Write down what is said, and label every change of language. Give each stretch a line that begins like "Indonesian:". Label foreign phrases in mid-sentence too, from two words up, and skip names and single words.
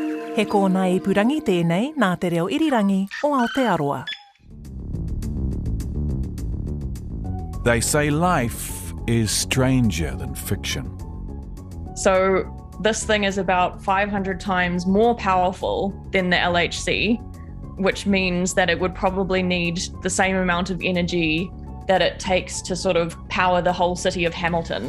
Māori: He kōna I purangi tēnei nā te reo irirangi o Aotearoa.
English: They say life is stranger than fiction. So this thing is about 500 times more powerful than the LHC, which means that it would probably need the same amount of energy that it takes to sort of power the whole city of Hamilton.